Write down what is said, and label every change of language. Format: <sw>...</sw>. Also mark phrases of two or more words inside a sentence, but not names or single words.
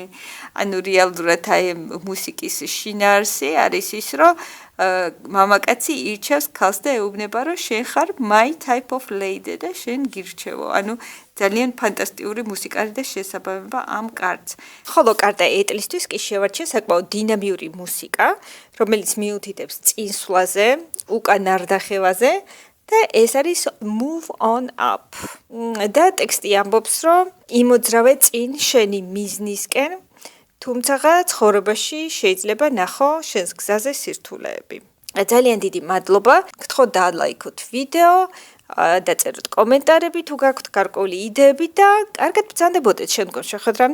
<ka>ანუ რეალურად აი მუსიკის შინაარსი არის ის, რომ მამაკაცი ირჩევს ქალს და ეუბნება, რომ შენ ხარ My Type of Lady და შენ გირჩევო. ანუ ძალიან ფანტასტიკური მუსიკა და შესაბამება ამ კარტს. ხოლო კარტა ეტლისთვის კი შევარჩიე საკმაოდ დინამიური მუსიკა, რომელიც მიუთითებს წინსვლაზე, უკან არდახევაზე და ეს არის Move on up. და ტექსტი ამბობს, რომ იმოძრავე წინ შენი მიზნისკენ, თუმცა ცხოვრებაში შეიძლება ნახო შენს გზაზე სირთულეები. ძალიან დიდი მადლობა. გთხოვთ დაალაიქოთ ვიდეო, დაწეროთ კომენტარები თუ გაქვთ გარკვეული იდეები და კარგად ბრძანდებოდეთ შემდგომ შეხვედრამდე.</ka>